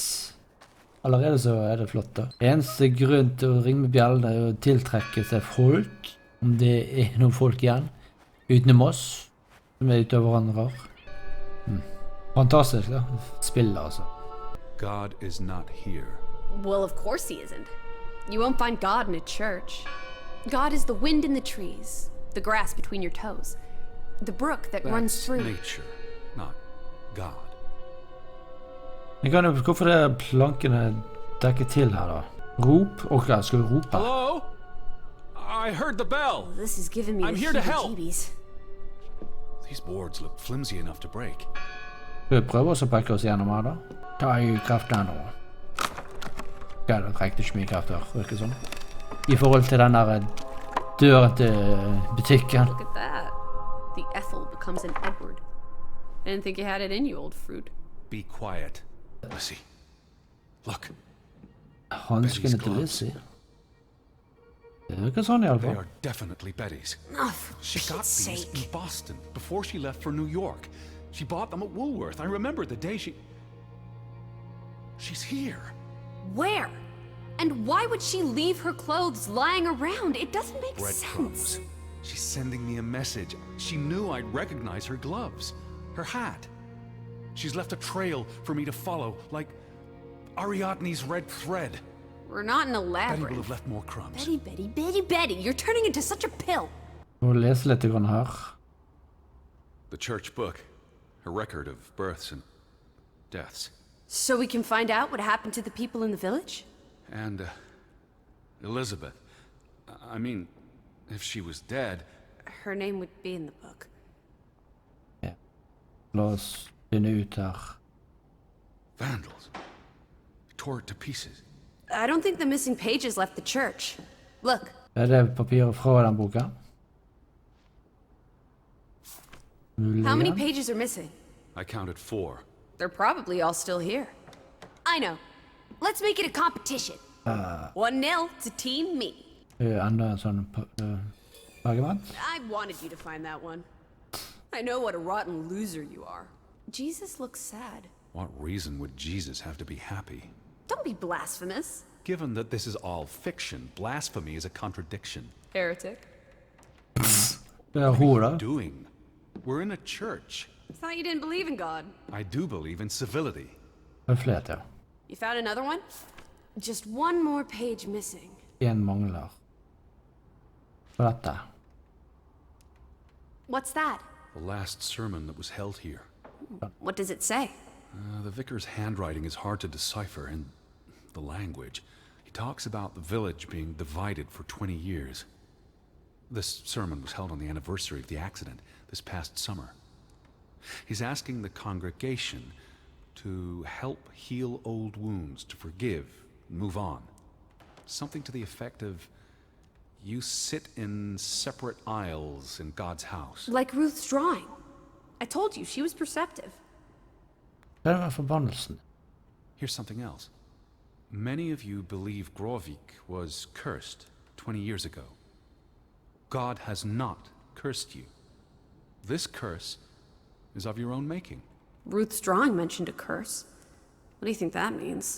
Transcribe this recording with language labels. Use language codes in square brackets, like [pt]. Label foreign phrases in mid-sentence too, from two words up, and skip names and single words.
[no] Allerede så er det flott da. Eneste grunn til å ringe med bjellene er å tiltrekke seg folk, om det er noen folk igjen, utenom oss, som er ute av hverandre. Fantastisk da, spillet altså. [en] God is not here. Well, of course he isn't. You won't find God in a church. God is the wind in the trees, the grass between your toes, the brook that runs That's through... nature, not God. [no] Jeg kan jo, hvorfor det er plankene dekket til her da? Rop, ok, skal vi rope? [en] Hello? I heard the bell. This is giving me I'm the here to help. heebie-jeebies. These boards look flimsy enough to break. [no] Skal vi prøve oss å brekke oss gjennom her da? Ta i kraften nå. Ok, det trekte ikke mye kraft her, virker sånn. I forhold til den der døren til butikken. [en] Look at that. The Ethel becomes an Edward. I didn't think you had it in you, old fruit. Be quiet. Lizzie. Look, [no] Hanskene til Lizzie. Det virker sånn i alle [en] they [no] fall. [en] are definitely Betty's. Oh, for She got Pete's these sake. in Boston before she left for New York. She bought them at Woolworth. I remember the day She's here. Where? And why would she leave her clothes lying around? It doesn't make Breadcrumbs. sense. She's sending me a message. She knew I'd recognize her gloves, her hat. She's left a trail for me to follow, like Ariadne's red thread. We're not in a Betty will labyrinth. have left more crumbs. Betty. You're turning into such a pill. [no] Må lese litt grann her. [en] The church book. A record of births and deaths. So we can find out what happened to the people in the village? And, Elizabeth. I mean, if she was dead... Her name would be in the book. [no] Ja. La oss finne ut her. [en] Vandals. Tore it to pieces. I don't think the missing pages left the church. Look. [no] Det papiret fra den boka. [en] How many pages are missing? I counted 4. They're probably all still here. I know. Let's make it a competition. 1-0 to Team Me. [no] Enda en sånn argument. [en] I wanted you to find that one. I know what a rotten loser you are. Jesus looks sad. What reason would Jesus have to be happy? Don't be blasphemous. Given that this is all fiction, blasphemy is a contradiction. Heretic. [no] Det hun da. [en] Doing? We're in a church. I thought you didn't believe in God. I do believe in civility. [no] Høflighet, ja. [en] You found another one? Just one more page missing. [no] En mangler. For dette. [en] What's that? The last sermon that was held here. What does it say? The vicar's handwriting is hard to decipher, and the language. He talks about the village being divided for 20 years. This sermon was held on the anniversary of the accident this past summer. He's asking the congregation to help heal old wounds, to forgive, move on. Something to the effect of, you sit in separate aisles in God's house. Like Ruth's drawing. I told you, she was perceptive. [no] Det er forbannelsen. [en] Here's something else. Many of you believe Grovik was cursed 20 years ago. God has not cursed you. This curse is of your own making. Ruth's drawing mentioned a curse. What do you think that means?